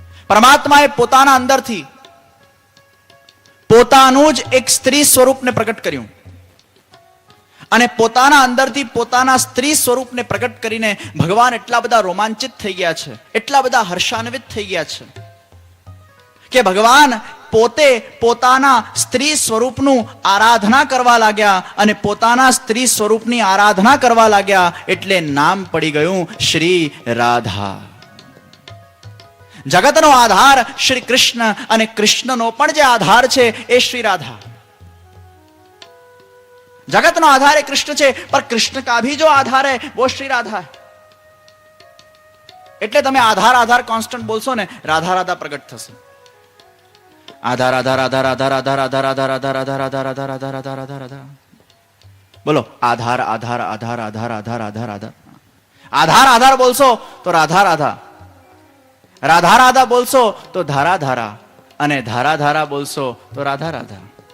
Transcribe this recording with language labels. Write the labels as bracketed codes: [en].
[gu] પરમાત્માએ પોતાના અંદરથી પોતાનું જ એક સ્ત્રી સ્વરૂપને પ્રગટ કર્યું અને પોતાના અંદરથી પોતાના સ્ત્રી સ્વરૂપને પ્રગટ કરીને ભગવાન એટલા બધા રોમાંચિત થઈ ગયા છે, એટલા બધા હર્ષાન્વિત થઈ ગયા છે કે ભગવાન પોતે પોતાના સ્ત્રી સ્વરૂપનું આરાધના કરવા લાગ્યા અને પોતાના સ્ત્રી સ્વરૂપની આરાધના કરવા લાગ્યા એટલે નામ પડી ગયું શ્રી રાધા. જગતનો આધાર શ્રી કૃષ્ણ અને કૃષ્ણનો પણ જે આધાર છે એ શ્રી રાધા. [hi] जगत नो आधार है कृष्ण છે, पर कृष्ण का भी जो आधार है वो श्री राधा है. [gu] એટલે તમે આધાર આધાર કોન્સ્ટન્ટ બોલશો ને, રાધા રાધા પ્રગટ થશે. આધાર આધાર આધાર આધાર આધાર આધાર આધાર આધાર આધાર આધાર આધાર આધાર આધાર આધાર આધાર બોલો. આધાર આધાર આધાર આધાર આધાર આધાર આધાર આધાર આધાર બોલશો તો રાધા રાધા, રાધા રાધા બોલશો તો ધારા ધારા, અને ધારા ધારા બોલશો તો રાધા રાધા.